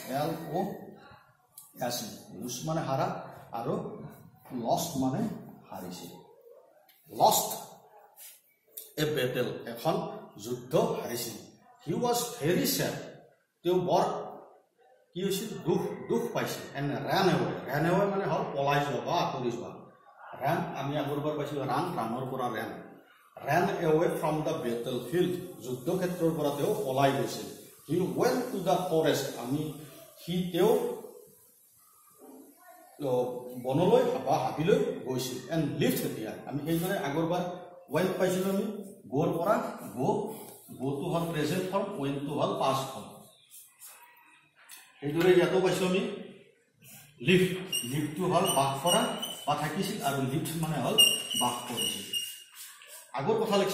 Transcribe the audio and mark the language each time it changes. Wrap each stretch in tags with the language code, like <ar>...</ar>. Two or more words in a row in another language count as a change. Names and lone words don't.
<as>LOS লুজ মানে হাৰা আৰু লষ্ট মানে হাৰিছিল</as> <en>lost a battle</en> <as>এখন যুদ্ধ হাৰিছিল</as> <en>he was very sad</en> <as>তেওঁ বৰ কি হৈছিল দুখ পাইছিল</as> <en>and ran away</en> <as>মানে হল পলাই যোৱা বা আঁতৰি যোৱা ran আমি আগৰবাৰ পাইছিলোঁ ৰাণৰ পৰা</as> <en>ran away from the battlefield</en> <as>যুদ্ধ ক্ষেত্ৰৰ পৰা তেওঁ পলাই গৈছিল</as> <en>he went to the forest</en> <as>তেওঁ বনলৈ বা হাবিলৈ গৈছিল</as> <en>and lived</en> <as>এতিয়া আমি সেইদৰে আগৰবাৰ went পাইছিলোঁ আমি গোৰ পৰা গোটো হল</as> <en>present form</en> <as>wentটো হল</as> <en>past form</en> <as>এইদৰে ইয়াতো পাইছোঁ আমি লিভটো হল বাস কৰা বা থাকিছিল আৰু লিভড মানে হল বাস কৰিছিল আগৰ কথা লিখছে</as>